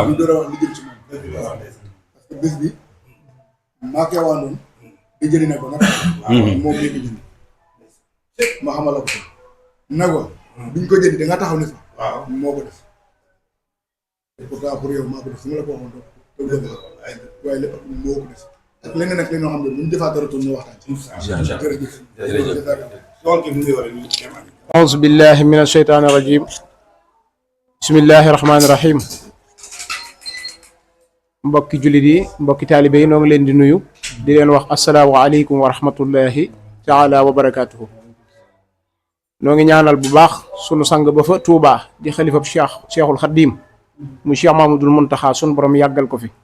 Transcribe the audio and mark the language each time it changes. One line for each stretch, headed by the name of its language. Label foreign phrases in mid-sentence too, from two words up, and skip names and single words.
Wolof: ñu door a wax li jëm ci moom
French: parce que
Wolof: bés bi maa koy waandoon di jëli ne ko nag moom léegi ko jënd ma xamal la ko ne ko duñ ko jënd da nga taxaw ni fa moo ko def
French: pourtant pour
Wolof: yow maa ko def su ma la ko waxoon doo dëgg la waaye lépp moo ko def ak leneen ak leneen xam ne bu ñu defaat dara toon ñu waxtaan ci
Arabic: أعوذ بالله من الشيطان الرجيم بسم الله الرحمن الرحيم
Wolof: mbokki jullit yi mbokki taalibe yi noo ngi leen di nuyu di leen wax
Arabic: السلام عليكم ورحمة الله تعالى وبركاته
Wolof: noo ngi ñaanal bu baax sunu sang ba fa Tuubaa di xalifab cheikhul xadim mu cheikh Mamadul Muntaxa sunu borom yàggal ko fi